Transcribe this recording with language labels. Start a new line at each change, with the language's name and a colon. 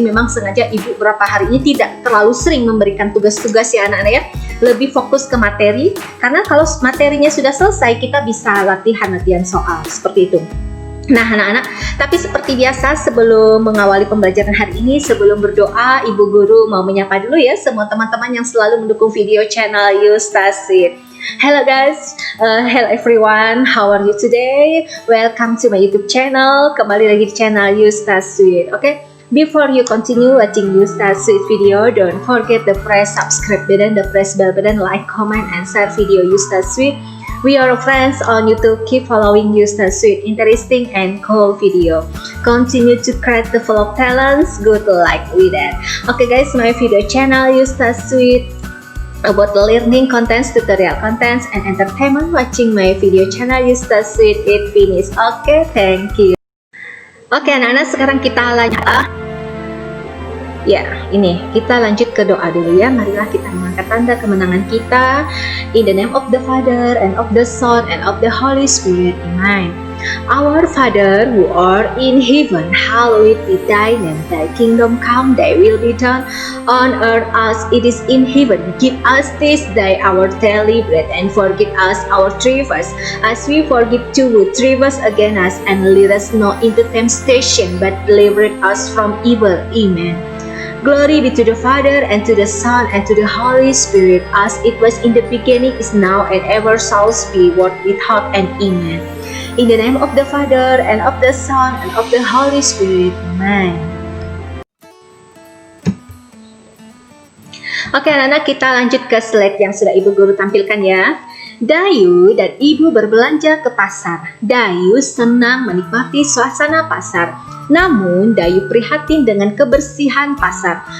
Indonesian: Jadi memang sengaja Ibu beberapa hari ini tidak terlalu sering memberikan tugas-tugas ya anak-anak ya, lebih fokus ke materi, karena kalau materinya sudah selesai kita bisa latihan-latihan soal seperti itu. Nah anak-anak, tapi seperti biasa sebelum mengawali pembelajaran hari ini, sebelum berdoa, Ibu Guru mau menyapa dulu ya semua teman-teman yang selalu mendukung video channel Yustasweet.
English: Hello guys, hello everyone, how are you today? Welcome to my YouTube channel,
Indonesian: kembali lagi di channel Yustasweet.
English: Oke, before you continue watching Yustasweet video, don't forget the press subscribe button, the press bell button, like, comment, and share video Yustasweet. We are friends on YouTube. Keep following Yustasweet, interesting and cool video. Continue to create the full of talents. Good luck with that. Okay guys, my video channel Yustasweet about learning contents, tutorial contents, and entertainment. Watching my video channel Yustasweet it finished. Okay, thank you.
Indonesian: Oke anak-anak, sekarang kita lanjut. Ya, ini kita lanjut ke doa dulu ya. Marilah kita mengangkat tanda kemenangan kita.
English: In the name of the Father and of the Son and of the Holy Spirit. Amen. Our Father who art in heaven, hallowed be thy name. Thy kingdom come, thy will be done on earth as it is in heaven. Give us this day our daily bread, and forgive us our trespasses, as we forgive too who trespass against us, and lead us not into temptation, but deliver us from evil. Amen. Glory be to the Father, and to the Son, and to the Holy Spirit, as it was in the beginning, is now, and ever shall be, world without end. Amen. In the name of the Father, and of the Son, and of the Holy Spirit. Amen.
Indonesian: Oke anak-anak, kita lanjut ke slide yang sudah Ibu Guru tampilkan ya. Dayu dan Ibu berbelanja ke pasar. Dayu senang menikmati suasana pasar. Namun Dayu prihatin dengan kebersihan pasar.